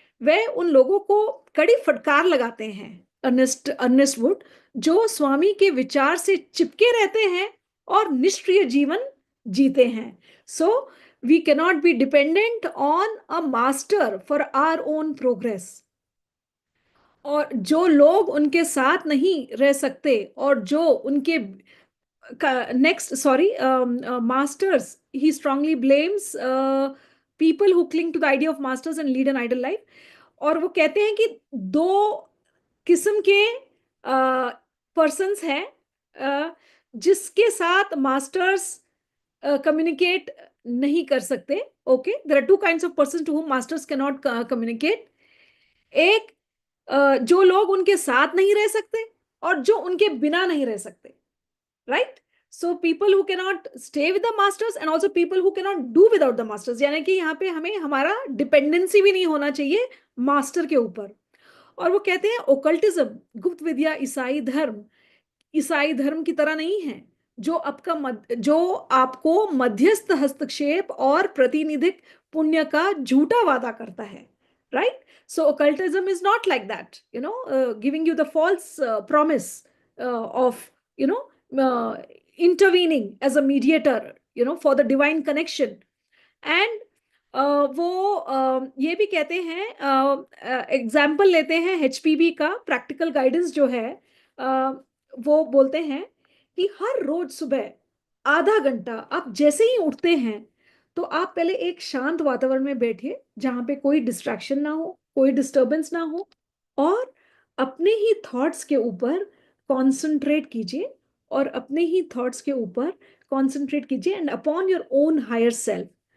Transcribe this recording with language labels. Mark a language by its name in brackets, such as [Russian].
[Hindi] वे उन लोगों को कड़ी फटकार लगाते हैं, अर्नेस्ट वुड, जो स्वामी के विचार से चिपके रहते हैं और निष्क्रिय जीवन जीते हैं। [English] So we cannot be dependent on a master for our own progress. [Hindi] और जो लोग उनके साथ नहीं रह सकते और जो उनके [English] masters, he strongly blames people who cling to the idea of masters and lead an idle life. [Hindi] और वो कहते हैं कि दो किस्म के पर्सन्स हैं जिसके साथ मास्टर्स कम्युनिकेट नहीं कर सकते। [English] Okay, there are two kinds of person to whom masters can not communicate. [Hindi] एक जो लोग उनके साथ नहीं रह सकते और जो उनके बिना नहीं रह सकते, right? [English] so people who cannot stay with the masters and also people who cannot do without the masters, [Hindi] यानी कि यहाँ पे हमें हमारा डिपेंडेंसी भी नहीं होना चाहिए मास्टर के ऊपर। और वो कहते हैं ओकल्टिज्म, गुप्त विद्या, ईसाई धर्म की तरह नहीं है, जो आपको मध्यस्थ हस्तक्षेप और प्रतिनिधिक पुण्य का झूठा वादा करता है, right? [English] So occultism is not like that, giving you the false promise of intervening as a mediator, for the divine connection. [Hindi] And वो ये भी कहते हैं, एग्जाम्पल लेते हैं HPB का प्रैक्टिकल गाइडेंस जो है, वो बोलते हैं कि हर रोज सुबह आधा घंटा आप जैसे ही उठते हैं तो आप पहले एक शांत वातावरण में बैठिए जहां पे कोई डिस्ट्रैक्शन ना हो, कोई डिस्टर्बेंस ना हो, और अपने ही थॉट्स के ऊपर कॉन्सेंट्रेट कीजिए और अपने ही थॉट्स के ऊपर कॉन्सेंट्रेट कीजिए [English] And upon your own higher self.